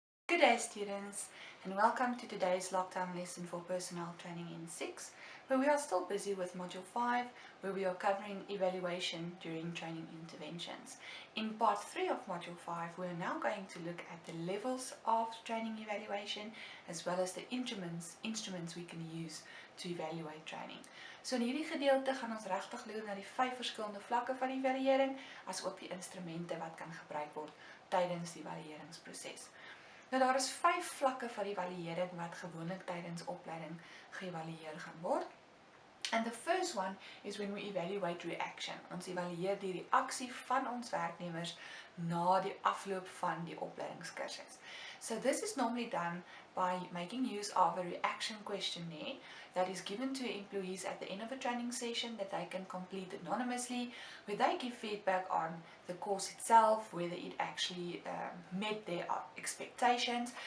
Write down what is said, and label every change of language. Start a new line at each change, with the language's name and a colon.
English: Good day students, and welcome to today's lockdown lesson for personnel training in 6, where we are still busy with module 5, where we are covering evaluation during training interventions. In part 3 of module 5, we are now going to look at the levels of training evaluation as well as the instruments we can use to evaluate training.
Afrikaans: So in hierdie gedeelte gaan ons regtig loer na die 5 verskillende vlakke van evaluering, as ook die instrumente wat kan gebruik word tydens die evalueringsproses. Nou daar is 5 vlakke van evaluering wat gewoonlik tydens opleiding geëvalueer gaan word.
English: And the first one is when we evaluate reaction.
Afrikaans: Ons evalueer die reaksie van ons werknemers na die afloop van die opleidingskursus.
English: So this is normally done by making use of a reaction questionnaire that is given to employees at the end of a training session that they can complete anonymously, where they give feedback on the course itself, whether it actually met their expectations.